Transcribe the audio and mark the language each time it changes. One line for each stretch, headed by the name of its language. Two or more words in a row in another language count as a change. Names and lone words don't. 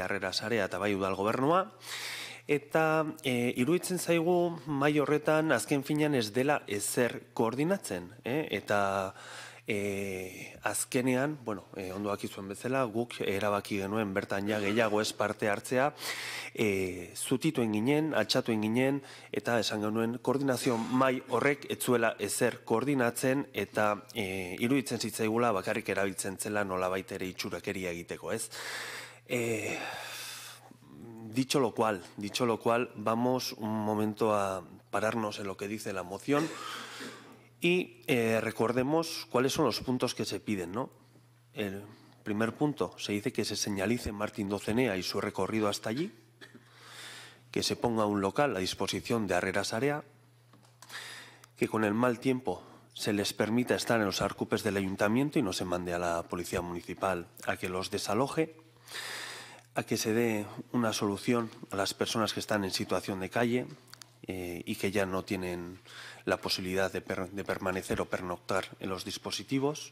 Basque: Harrera Sarea eta bai udal gobernua, eta iruditzen zaigu mahai horretan azken finean ez dela ezer koordinatzen, eta azkenean, ondo dakizuen bezala, guk erabaki genuen bertan ja gehiago ez parte hartzea, zutituen ginen, altxatuen ginen, eta esan genuen koordinazio mahai horrek etzuela ezer koordinatzen, eta iruditzen zitzaigula bakarrik erabiltzen zela nolabait ere itxurakeria egiteko, ez?
Spanish: Dicho lo cual, vamos un momento a pararnos en lo que dice la moción y recordemos cuáles son los puntos que se piden, ¿no? El primer punto, se dice que se señalice Martín Docenea y su recorrido hasta allí, que se ponga un local a disposición de Harrera Sarea, que con el mal tiempo se les permita estar en los arcupes del ayuntamiento y no se mande a la policía municipal a que los desaloje, a que se dé una solución a las personas que están en situación de calle y que ya no tienen la posibilidad de permanecer o pernoctar en los dispositivos.